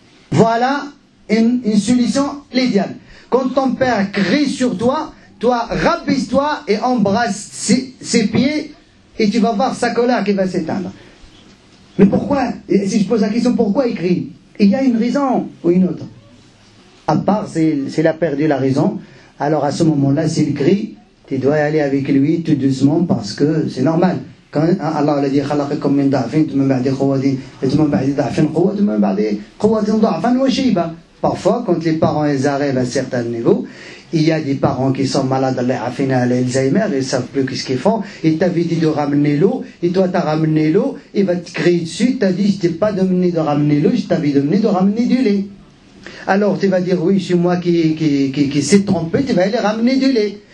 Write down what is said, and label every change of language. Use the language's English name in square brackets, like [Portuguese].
[French] Voilà une solution idéale. Quand ton père crie sur toi, toi rabaisse-toi et embrasse ses pieds et tu vas voir sa colère qui va s'éteindre. Mais pourquoi? Si je pose la question, pourquoi il crie? Il y a une raison ou une autre. À part s'il a perdu la raison, alors à ce moment-là, s'il crie, tu dois aller avec lui tout doucement parce que c'est normal. quand Allah a dit [Arabic] خلقكم من ضعف ثم بعد قوة ثم بعد ضعف قوة ثم بعد قوة ضعفا وشيبة. [French] Parfois, quand les parents ils arrivent à un certain niveau, il y a des parents qui sont malades à l'Alzheimer, ils ne savent plus ce qu'ils font. Il t'avait dit de ramener l'eau, et toi tu as ramené l'eau, il va te crier dessus, tu as dit je t'ai pas demandé de ramener l'eau, je t'avais demandé de ramener du lait. Alors tu vas dire oui, c'est moi qui s'est trompé, tu vas aller ramener du lait.